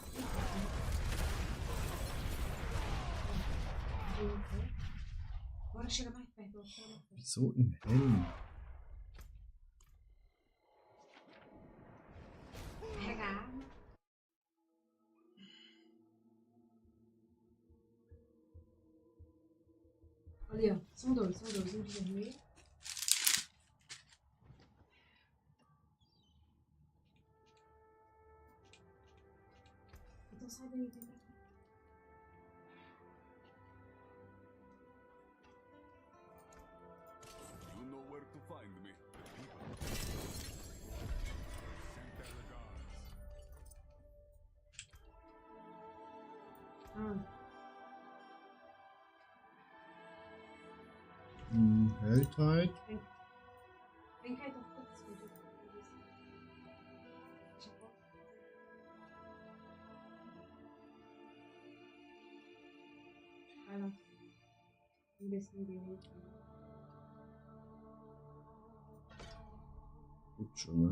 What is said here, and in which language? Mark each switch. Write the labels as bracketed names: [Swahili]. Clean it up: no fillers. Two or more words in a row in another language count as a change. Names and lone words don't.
[Portuguese] Bora chegar mais perto. Bora chegar mais perto. [German] Wieso im Helm? [Portuguese] Carrega a arma. Ali, ó. São dois. Um de vermelho. Então sai daí, vem pra cá. [English] You know where to find me. Send their regards. [German] Hält halt. [Portuguese] Vem cá, então. Fica assim, deixa eu pôr. Vai lá. Vamos ver se ninguém vem aqui. [German] Gut schon, ne?